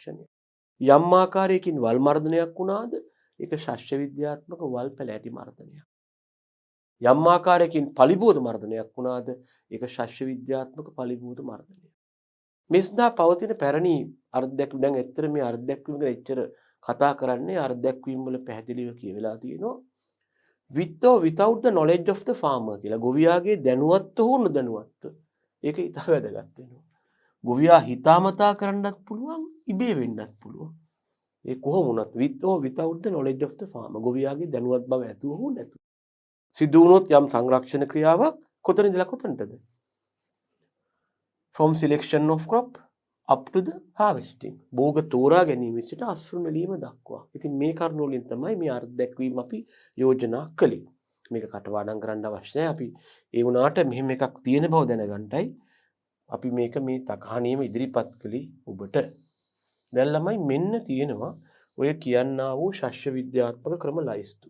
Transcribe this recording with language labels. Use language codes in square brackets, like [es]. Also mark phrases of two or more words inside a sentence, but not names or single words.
[si] යම් ආකාරයකින් වල් මර්ධනයක් වුණාද ඒක ශස්ත්‍ර විද්‍යාත්මක වල් පැලෑටි මර්ධනයක්. යම් ආකාරයකින් පලිබෝධ මර්ධනයක් වුණාද ඒක ශස්ත්‍ර විද්‍යාත්මක පලිබෝධ මර්ධනයක්. මේ සඳහා පවතින පැරණි අර්ධදැක්වීම් දැන් ඇත්තට මේ අර්ධදැක්වීම ගැන එච්චර කතා කරන්නේ අර්ධදැක්වීම් වල පැහැදිලිව කියවිලා තියෙනවා [en] with or without the knowledge of the farmer [si] කියලා. ගොවියාගේ දැනුවත්ව හෝ නොදැනුවත්ව. ඒක ඉතා වැදගත් වෙනවා. ගොවියා හිතාමතා කරන්නත් පුළුවන් ඉබේ වෙන්නත් පුළුවන්. ඒ කොහොම වුණත් [en] with or without the knowledge of the farmer [si] ගොවියාගේ දැනුවත් බව ඇතුව හෝ නැතුව. සිදු වුණොත් යම් සංරක්ෂණ ක්‍රියාවක් කොතන ඉඳලා කොතනටද? [en] From selection of crop up to the harvesting. [si] භෝග තෝරා ගැනීම සිට අස්වනු ලීම දක්වා. ඉතින් මේ කරුණු වලින් තමයි මේ අර්ථ දැක්වීම අපි යෝජනා කළේ. මේක කටපාඩම් කරන්න අවශ්‍ය නැහැ. අපි ඒ වුණාට මෙහෙම එකක් තියෙන බව දැනගන්නයි අපි මේක මේ තකහණියම ඉදිරිපත් කළේ ඔබට. දැන් ළමයි මෙන්න තියෙනවා ඔය කියන්නා වූ ශස්ත්‍ර විද්‍යාත්මක ක්‍රම ලයිස්තුව.